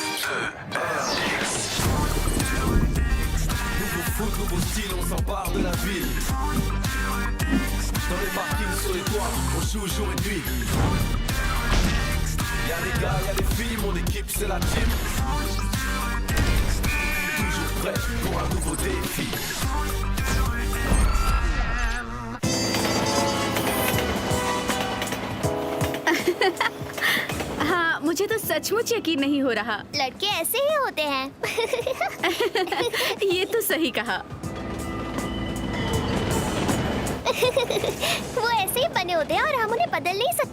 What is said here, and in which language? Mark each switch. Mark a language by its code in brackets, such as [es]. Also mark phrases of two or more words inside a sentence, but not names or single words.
[fr] Nouveau foot, nouveau style, on s'empare de la ville. Dans les parkings, sur les toits, on joue jour et nuit. Y'a les gars, y'a les filles, mon équipe c'est la team. Toujours prêt pour un nouveau défi. [hi] हाँ, मुझे तो सचमुच यकीन नहीं हो रहा। लड़के ऐसे ही होते हैं। ये तो सही कहा। वो ऐसे ही बने होते हैं और हम उन्हें बदल नहीं सकते।